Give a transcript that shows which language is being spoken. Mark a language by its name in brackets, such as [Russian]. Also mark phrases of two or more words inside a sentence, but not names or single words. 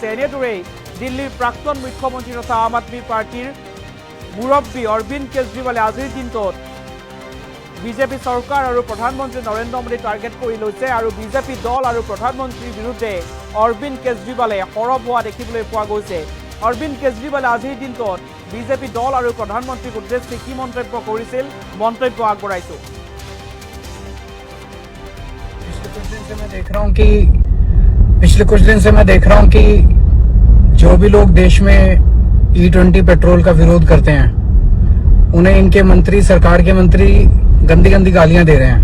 [Assamese] এনেদৰেই দিল্লীৰ প্ৰাক্তন মুখ্যমন্ত্ৰী তথা আম আদমি পাৰ্টিৰ মুৰব্বী অৰবিন্দ কেজৰিৱালে আজিৰ দিনটোত বিজেপি চৰকাৰ আৰু প্ৰধানমন্ত্ৰী নৰেন্দ্ৰ মোদী টাৰ্গেট কৰি লৈছে আৰু বিজেপি দল আৰু প্ৰধানমন্ত্ৰীৰ বিৰুদ্ধে অৰবিন্দ কেজৰিৱালে সৰব হোৱা দেখিবলৈ পোৱা গৈছে। অৰবিন্দ কেজৰিৱালে আজিৰ দিনটোত বিজেপি দল আৰু প্ৰধানমন্ত্ৰীক উদ্দেশ্যি কি মন্তব্য কৰিছিল, মন্তব্য আগবঢ়াইছো। [Hindi] पिछले कुछ दिन से मैं देख रहा हूं कि जो भी लोग देश में E20 पेट्रोल का विरोध करते हैं उन्हें इनके मंत्री, सरकार के मंत्री गंदी गंदी गालियां दे रहे हैं।